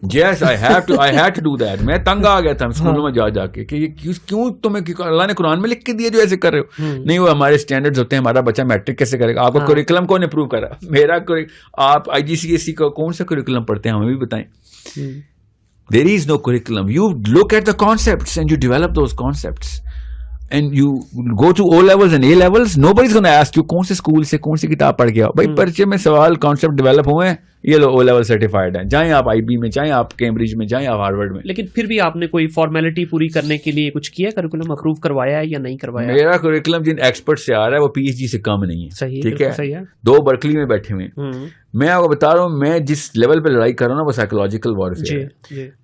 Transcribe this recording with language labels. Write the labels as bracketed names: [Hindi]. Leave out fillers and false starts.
[English] Yes, I had to do that. [Urdu] میں تنگ آ گیا تھا اسکولوں میں جا کے کہ یہ کیوں تمہیں اللہ نے قرآن میں لکھ کے دیا جو ایسے کر رہے ہو. نہیں, وہ ہمارے اسٹینڈرڈز ہوتے ہیں. ہمارا بچہ میٹرک کیسے کرے گا. آپ کا کریکولم کون اپروو کرا. میرا آپ IGCSE کا کون سا کریکولم پڑھتے ہیں ہمیں بھی بتائیں. [English] There is no curriculum. You look at the concepts and you develop those concepts. And you go to O levels and A levels, nobody's going to ask you [Urdu] کون سے اسکول سے کون سی کتاب پڑھ گیا. بھائی پرچے میں سوال کانسیپٹ ڈیولپ ہوئے ہیں, یہ لو O level سرٹیفائڈ ہیں. جائیں آپ IB میں, جائیں آپ کیمبرج میں, جائیں آپ ہارورڈ میں. لیکن پھر بھی آپ نے کوئی فارمیلٹی پوری کرنے کے لیے کچھ کیا, کریکولم اپروو کروایا ہے یا نہیں کروایا؟ میرا کریکولم جن ایکسپرٹ سے آ رہا ہے وہ PhD سے کم نہیں ہے. ٹھیک ہے, 2 برکلی میں بیٹھے ہوئے ہیں. میں آپ کو بتا رہا ہوں میں جس لیول پہ لڑائی کر رہا ہوں نا وہ سائیکولوجیکل وارفیئر ہے.